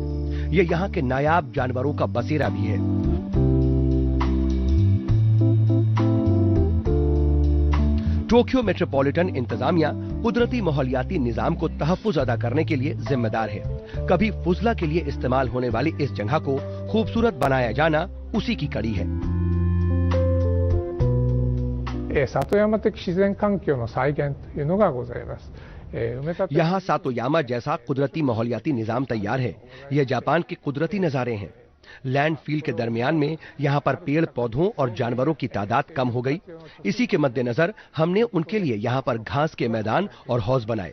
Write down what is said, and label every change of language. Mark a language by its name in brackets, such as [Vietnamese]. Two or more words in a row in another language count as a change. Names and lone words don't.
[Urdu] یہ یہاں کے نایاب جانوروں کا بسیرا بھی ہے۔ ٹوکیو میٹروپولیٹن انتظامیہ قدرتی ماحولیاتی نظام کو تحفظ ادا کرنے کے لیے ذمہ دار ہے. کبھی فضلہ کے لیے استعمال ہونے والی اس جگہ کو خوبصورت بنایا جانا اسی کی کڑی ہے. [Japanese] 里山的自然環境の再現というのがございます。 [Urdu] یہاں ساتویاما جیسا قدرتی ماحولیاتی نظام تیار ہے. یہ جاپان کے قدرتی نظارے ہیں۔ لینڈفل کے درمیان میں یہاں پر پیڑ پودوں اور جانوروں کی تعداد کم ہو گئی. اسی کے مدنظر ہم نے ان کے لیے یہاں پر گھاس کے میدان اور حوض بنائے.